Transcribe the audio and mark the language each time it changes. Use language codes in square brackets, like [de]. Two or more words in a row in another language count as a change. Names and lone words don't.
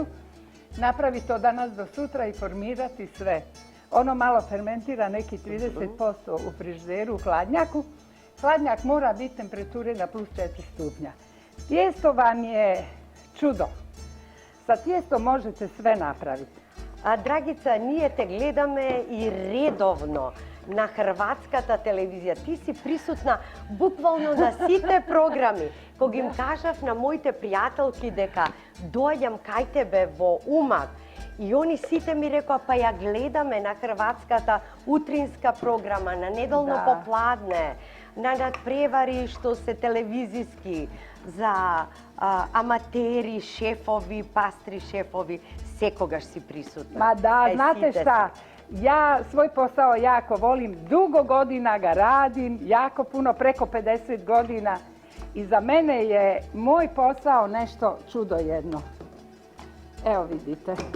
[hr] Napraviti to danas do sutra i formirati sve. Ono malo fermentira neki 30% u frižideru, u hladnjaku. Hladnjak mora biti temperature na plus 4 stupnja. Tijesto vam je čudo. Sa tijestom možete sve napraviti. A Dragica, [mk] ние те гледаме и редовно на хрватската телевизија. Ти си присутна буквално на сите програми. Кога им кажав на моите пријателки дека доаѓам кај тебе во Умаг, и они сите ми рекоа, па ја гледаме на хрватската утринска програма, на неделно попладне, на надпревари што се телевизиски, за аматери, шефови, пастри шефови, секогаш си присутна. [hr] Ma da, znate šta, ja svoj posao jako volim, dugo godina ga radim, jako puno, preko 50 godina i za mene je moj posao nešto čudo jedno. Evo vidite.